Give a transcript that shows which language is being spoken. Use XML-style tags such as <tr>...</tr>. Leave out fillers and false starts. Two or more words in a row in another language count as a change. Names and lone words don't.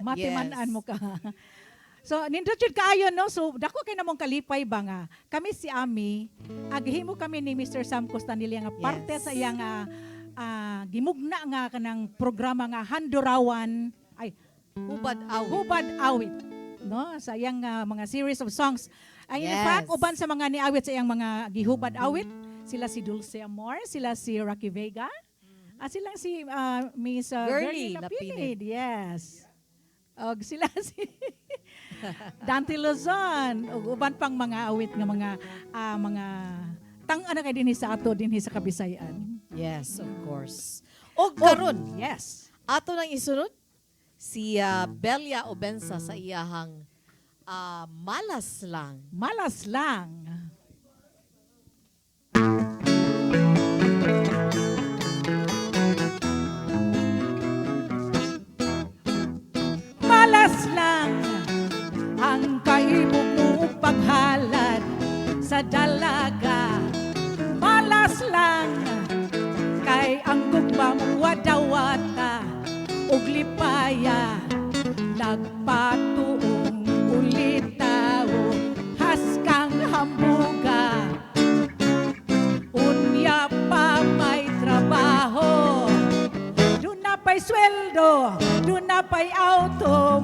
<ceb>Matiman-an mo kaha. So, nindot jud kaayo no. So, dako kay namong kalipay ba nga. Kami si Ami, aghimo kami ni Mr. Sam Costanilla nga parte Yes. sa iyang gimugna nga kanang programa nga Handurawan, ay Hubad awit. Hubad Awit, no, sa iyang mga</ceb> <en>series of songs.</en> <ceb>Ay in Yes. fact, uban sa mga niawit sa iyang mga gihubad awit, sila si Dulce Amor, sila si Rocky Vega, sila si Miss Girlie Girlie Lapinid. Lapinid, yes. Og sila si Dante Luzon, ug uban pang mga awit nga mga ano kay dinhi sa ato dinhi sa Kabisayan.</ceb> <en>Yes, of course.</en> <ceb>O karon,</ceb> <en>Yes.</en> <ceb>ato nang isunod si Belia Obensa sa iyahang Malas Lang. Malas lang. Malas lang ang kaibog mo paghalad sa dalaga. Malas lang kay ang gugma mo wadawata ug lipaya nagpatuong ulitaw haskang hambuga unya pa may trabaho doon na pa'y sweldo doon na pa'y auto.</ceb>